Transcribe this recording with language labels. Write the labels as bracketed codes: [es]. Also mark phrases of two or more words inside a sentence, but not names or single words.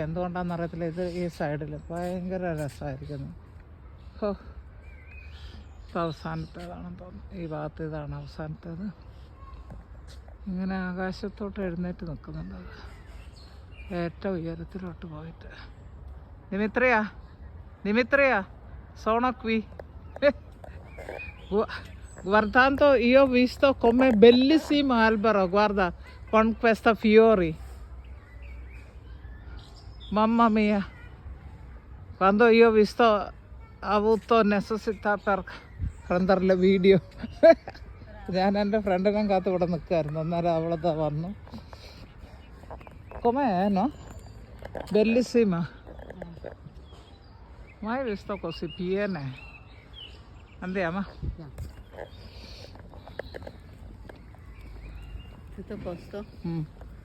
[ml] എന്തുകൊണ്ടാണെന്ന് അറിയത്തില്ല. ഇത് ഈ സൈഡിൽ ഭയങ്കര രസമായിരിക്കുന്നു. ഓ, ഇത് അവസാനത്തേതാണെന്ന് തോന്നുന്നു. ഈ ഭാഗത്ത് ഇതാണ് അവസാനത്തേത്. ഇങ്ങനെ ആകാശത്തോട്ട് എഴുന്നേറ്റ് നിൽക്കുന്നുണ്ട് അത്, ഏറ്റവും ഉയരത്തിലോട്ട് പോയിട്ട്. [it] Dimitria, sono qui. Guardando io ho visto come bellissimo albero, guarda, con questi fiori. Mamma mia. Quando io ho visto, ho avuto necessità per prendere le video. [ml] ഞാൻ എൻ്റെ ഫ്രണ്ടിനെ കാത്ത് ഇവിടെ നിൽക്കുമായിരുന്നു. അന്നേരം അവളതാ വന്നു. [it] Com'è, no? Bellissima. Mai visto così piene. Andiamo. Tutto a posto?